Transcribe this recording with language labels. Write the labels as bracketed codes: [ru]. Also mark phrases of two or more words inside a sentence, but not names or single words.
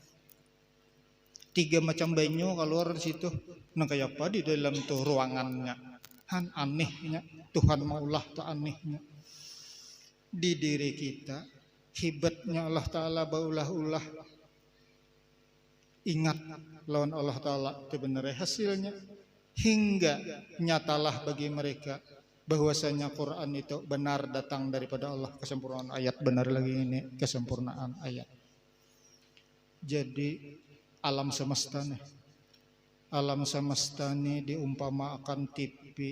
[bjn] 3 macam banyu keluar di situ. Nah kayak apa di dalam tuh ruangannya kan anehnya. Tuhan maulah tuh anehnya. Di diri kita hibatnya Allah Ta'ala baulah-ulah. Ingat lawan Allah Ta'ala itu benar hasilnya. [id] Hingga nyatalah bagi mereka bahwasanya Quran itu benar datang daripada Allah. Kesempurnaan ayat benar lagi ini, kesempurnaan ayat. Jadi alam semesta nih diumpamakan TV.